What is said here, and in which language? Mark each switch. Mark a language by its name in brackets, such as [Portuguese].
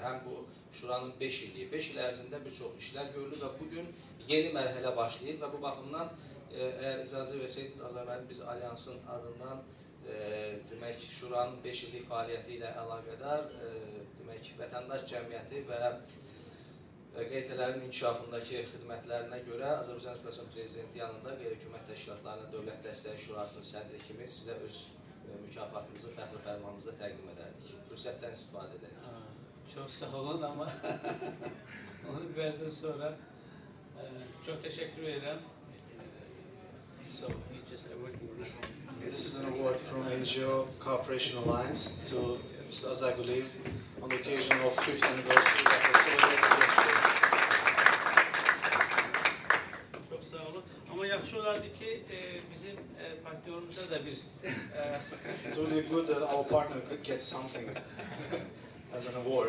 [Azerbaijani] Həm bu Şuranın 5 illiyi, 5 il ərzində bir çox işlər görülür və bugün yeni mərhələ başlayır və bu baxımdan əgər icazə versəydiniz, Azay müəllim, biz alyansın adından demək Şuranın 5 illik fəaliyyəti ilə əlaqədar demək vətəndaş cəmiyyəti və QHT-lərin inkişafındakı xidmətlərinə görə Azərbaycan Respublikasının Prezidenti yanında qeyri-hökumət təşkilatlarının Dövlət Dəstəyi Şurasının sədri kimi sizə öz mükafatımızı, fəxri fərmanımızı təqdim edərdik. Fürsətdən istifadə edərik. [Turkish] Çok sağ olun ama onu birazdan sonra çok teşekkür ederim. [English] So you just awarding. This is an award from NGO Cooperation Alliance to Mr. Azaguliyev on the occasion of 5th anniversary that was celebrated yesterday. [Turkish] Çok sağ olun. [Azerbaijani] Ama yaxşı olardı ki bizim partnyorumuza da bir [English] It would be good that our partner could get something as an award.